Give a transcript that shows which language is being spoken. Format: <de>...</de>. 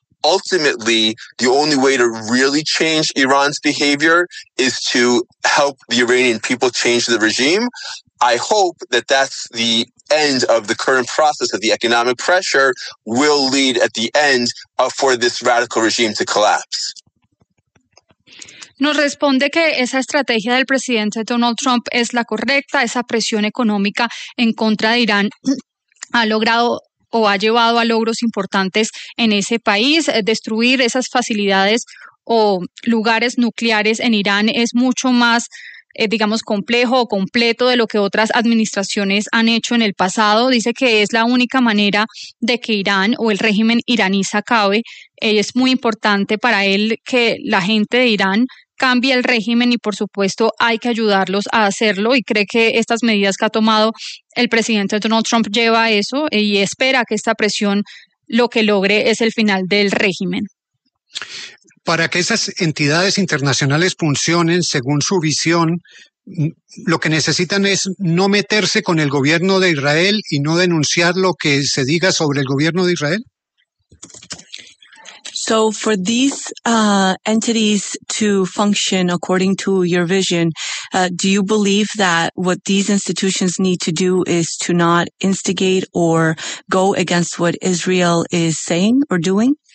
<en>Ultimately, the only way to really change Iran's behavior is to help the Iranian people change the regime. I hope that that's the end of the current process, that the economic pressure will lead at the end for this radical regime to collapse.</en> <es>Nos responde que esa estrategia del presidente Donald Trump es la correcta, esa presión económica en contra de Irán ha logrado o ha llevado a logros importantes en ese país. Destruir esas facilidades o lugares nucleares en Irán es mucho más, digamos, complejo o completo de lo que otras administraciones han hecho en el pasado. Dice que es la única manera de que Irán o el régimen iraní se acabe. Es muy importante para él que la gente de Irán cambie el régimen y, por supuesto, hay que ayudarlos a hacerlo, y cree que estas medidas que ha tomado el presidente Donald Trump lleva a eso, y espera que esta presión lo que logre es el final del régimen. Para que esas entidades internacionales funcionen, según su visión, lo que necesitan es no meterse con el gobierno de Israel y no denunciar lo que se diga sobre el gobierno de Israel.</es> <en>So for these entities to function according to your vision, do you believe that what these institutions need to do is to not instigate or go against what Israel is saying or doing?</en>